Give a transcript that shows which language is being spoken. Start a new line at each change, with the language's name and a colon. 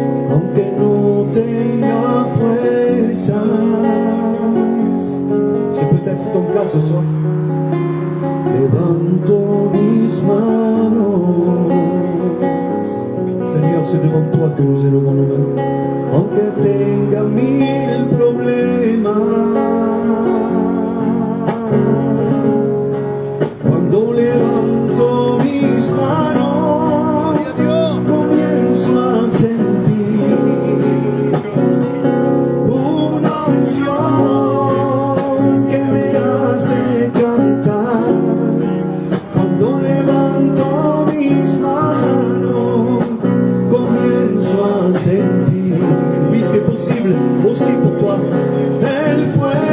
Spanish: Aunque no tenga fuerzas.
French: C'est peut-être ton cas ce soir.
Spanish: Levanto mis manos.
French: Seigneur, c'est devant toi que nous élevons nos mains.
Spanish: Aunque tenga mil problemas. Cuando levanto mis manos, comienzo a sentir una unción que me hace cantar. Cuando levanto mis manos, comienzo a sentir.
French: Oui, c'est possible aussi pour toi.
Spanish: El fuego